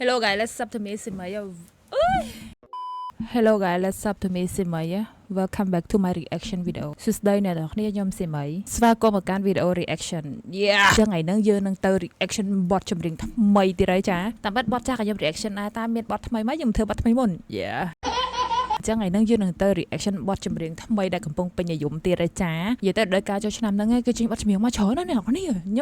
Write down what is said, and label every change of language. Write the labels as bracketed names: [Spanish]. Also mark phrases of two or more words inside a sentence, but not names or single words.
[English] Hello guys, let's up to me Simaya. Hello guys, let's up to me Simaya. Welcome back to my reaction video. [Khmer] សួស្តីអ្នកនរគ្នាខ្ញុំស៊ីមីស្វាគមន៍មកកាន់វីដេអូ reaction ចឹងថ្ងៃហ្នឹងយើងនឹងទៅ reaction បទចម្រៀងថ្មីទៀតហើយចាតាមពិតបទចាស់ក៏ខ្ញុំ reaction ដែរតែមានបទថ្មីមកខ្ញុំធ្វើបទថ្មីមុនចឹងថ្ងៃ ហ្នឹងយើងនឹងទៅ reaction បទចម្រៀងថ្មីដែលកំពុងពេញនិយមទៀតហើយចានិយាយទៅដល់ការចូលឆ្នាំហ្នឹងគឺចេញបទចម្រៀងមកច្រើនណាស់អ្នកនរគ្នាខ្ញុំ